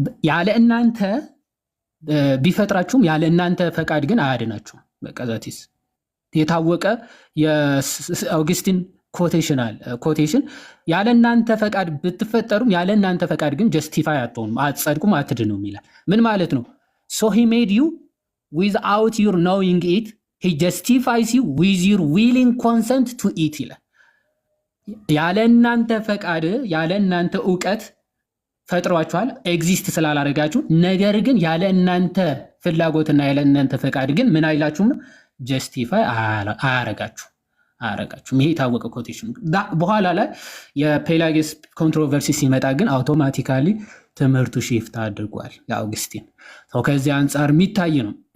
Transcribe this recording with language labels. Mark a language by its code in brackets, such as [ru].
[am] ያለ እናንተ ቢፈጥራችሁም ያለ እናንተ ፈቃድ ግን አያድናችሁም። በቃ ዛቲስ የታወቀ የአውግስቲን ኮቴሽን ያለ እናንተ ፈቃድ ብትፈጠሩም ያለ እናንተ ፈቃድ ግን ጀስቲፋይ አትሆኑም፣ አትጸድቁም፣ አትድኑም ይላል። ምን ማለት ነው? [en] so he made you without your knowing it he justifies you with your willing consent to it [am] ይላል። ያለ እናንተ ፈቃድ ያለ እናንተ ዕውቀት ፈጥሯችኋል ኤግዚስት ስላላረጋችሁ። ነገር ግን ያለ እናንተ ፍላጎትና ያለ እናንተ ፈቃድ ግን ምን አይላችሁም ነው ጀስቲፋይ አያረጋችሁም። ይሄ የታወቀ ኮቴሽን። በኋላ ላይ የፔላጊየስ ኮንትሮቨርሲ ሲመጣ ግን አውቶማቲካሊ ትምህርቱ ሺፍት አድርጓል የአውግስቲን። ከዚህ አንጻር የሚታይ ነው።